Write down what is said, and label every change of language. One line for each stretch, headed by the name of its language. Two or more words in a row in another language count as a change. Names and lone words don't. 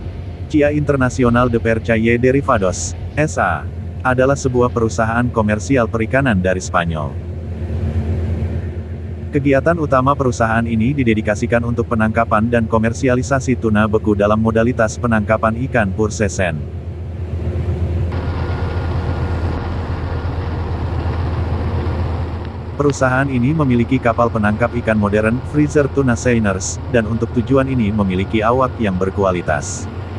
Indonesian: CIA Internacional de Pesca y Derivados, S.A. adalah sebuah perusahaan komersial perikanan dari Spanyol. Kegiatan utama perusahaan ini didedikasikan untuk penangkapan dan komersialisasi tuna beku dalam modalitas penangkapan ikan pursesen. Perusahaan ini memiliki kapal penangkap ikan modern,
English: freezer tuna seiners,
Indonesian: dan untuk tujuan ini memiliki awak yang berkualitas.